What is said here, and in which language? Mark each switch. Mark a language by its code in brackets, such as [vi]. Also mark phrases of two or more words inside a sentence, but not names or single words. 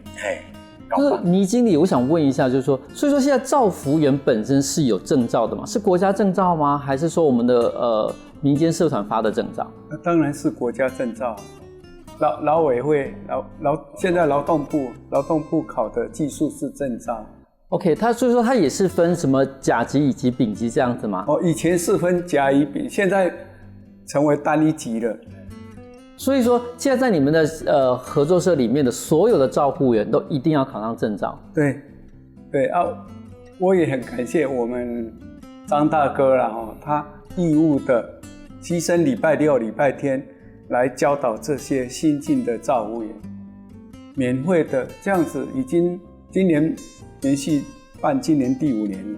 [zh] 就是倪經理，我想問一下，就是說，所以說現在照服員本身是有證照的嗎？是國家證照嗎？還是說我們的民間社團發的證照？當然是國家證照，勞委會現在勞動部考的技術士證照。 OK，所以說它也是分什麼甲級以及丙級這樣子嗎？以前是分甲乙丙，現在成為單一級了。所以說，現在在你們的合作社裡面的所有的照護員都一定要考上證照。對啊，我也很感謝我們張大哥啦，他義務的犧牲禮拜6、禮拜天来教导这些新进的照护员，免费的这样子，已经今年连续办今年第5年了。